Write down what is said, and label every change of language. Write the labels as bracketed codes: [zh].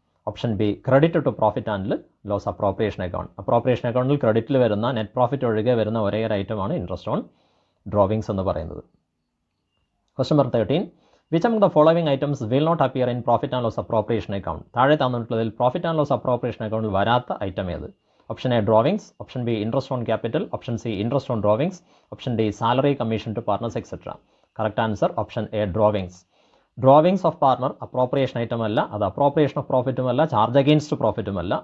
[en] Option B credit to profit and loss appropriation account. [ml] Appropriation അക്കൗണ്ടിൽ ക്രെഡിറ്റിൽ വരുന്ന net profit ഒഴികെ വരുന്ന ഒരേ ഒരു ഐറ്റമാണ് ഇൻട്രസ്റ്റ് ഓൺ ഡ്രോവിങ്സ് എന്ന് പറയുന്നത്. [en] Question number 13. Which among the following items will not appear in profit and loss appropriation account? [ml] താഴെ തന്നിട്ടുള്ളതിൽ പ്രോഫിറ്റ് ആൻഡ് ലോസ് അപ്രോപ്രിയേഷൻ അക്കൗണ്ടിൽ വരാത്ത ഐറ്റം ഏത്? [en] Option A drawings, option B interest on capital, option C interest on drawings, option D salary, commission to partners etcetera. Correct answer option A drawings. [ml] Drawings of partner appropriation item അല്ല, അത് appropriation of പ്രോഫിറ്റുമല്ല, charge against പ്രോഫിറ്റുമല്ല.